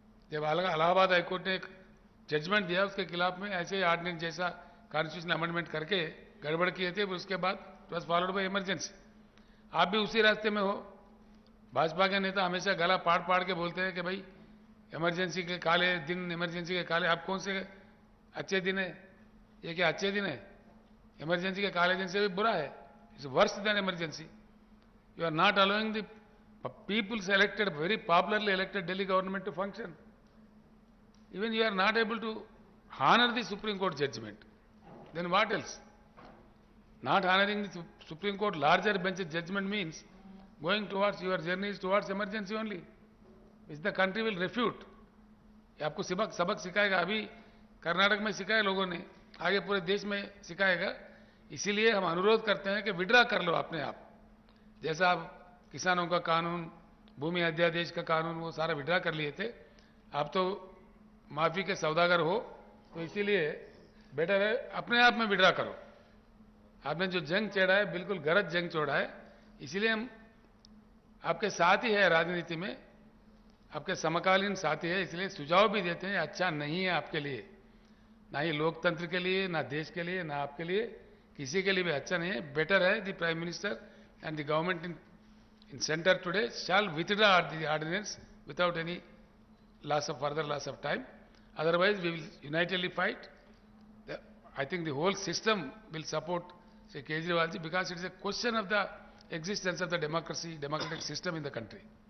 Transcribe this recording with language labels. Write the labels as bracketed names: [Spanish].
[Hindi] जब इलाहाबाद हाईकोर्ट ने एक जजमेंट दिया उसके खिलाफ में ऐसे ऑर्डिनेंस जैसा कॉन्स्टिट्यूशन अमेंडमेंट करके गड़बड़ किए थे, उसके बाद [English] It was followed by emergency. [Hindi] आप भी उसी रास्ते में हो. भाजपा के नेता हमेशा गला पाड़ के बोलते हैं कि भाई इमरजेंसी के काले दिन, इमरजेंसी के काले. आप कौन से अच्छे दिन है? ये क्या अच्छे दिन है? इमरजेंसी के काले दिन से भी बुरा है. [English] It's worse than emergency. You are not allowing the peoples elected, very popularly elected Delhi government to function. Even you are not able to honor the Supreme Court judgment. Then what else? Not honoring the Supreme Court larger bench judgment means going towards your journeys towards emergency only, which the country will refute. [Hindi] ये आपको सबक सिखाएगा. अभी कर्नाटक में सिखाया लोगों ने, आगे पूरे देश में सिखाएगा. इसीलिए हम अनुरोध करते हैं कि विड्रा कर लो अपने आप. जैसा आप किसानों का कानून, भूमि अध्यादेश का कानून, वो सारा विड्रा कर लिए थे. आप तो माफी के सौदागर हो, तो इसीलिए बेटर है अपने आप में विड्रा करो. आपने जो जंग छेड़ा है बिल्कुल गलत जंग छोड़ा है. इसीलिए हम आपके साथ ही है, राजनीति में आपके समकालीन साथी है. इसलिए सुझाव भी देते हैं अच्छा नहीं है आपके लिए, ना ही लोकतंत्र के लिए, ना देश के लिए, ना आपके लिए, किसी के लिए भी अच्छा नहीं है. बेटर है [English] The prime minister and the government in center today shall withdraw the ordinance without any further loss of time. Otherwise we will unitedly fight. I think the whole system will support Sri Kejriwal ji, because it is a question of the existence of the democratic system in the country.